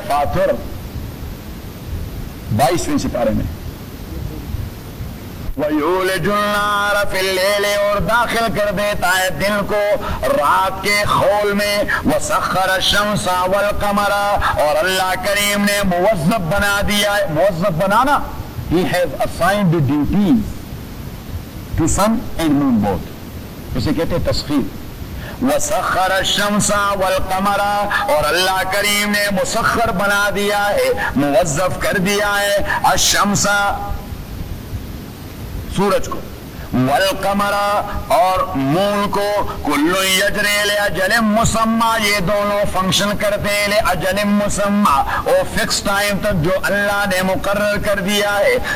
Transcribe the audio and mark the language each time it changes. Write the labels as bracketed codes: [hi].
[ur] فاطر 22 سپارے میں, [ar] وَيُولِجُ النَّهَارَ فِي اللَّيْلِ, [ur] اور داخل کر دیتا ہے دن کو رات کے خول میں, [ar] وَسَخَّرَ الشَّمْسَ وَالْقَمَرَ, [ur] اور اللہ کریم نے موظف بنا دیا ہے. موظف بنانا, [en] he has assigned the duties to sun and moon both, [ur] اسے کہتے ہیں تسخیر. [ar] وَسَخَّرَ الشَّمْسَ وَالْقَمَرَ, [ur] اور اللہ کریم نے مسخر بنا دیا ہے, موظف کر دیا ہے الشمس سورج کو, وَالْقَمَرَ, اور مون کو, [ar] کلو یجری لأجل مسمى, [ur] یہ دونوں فنکشن کرتے ہیں لأجل مسمى, وہ فکس ٹائم تک جو اللہ نے مقرر کر دیا ہے.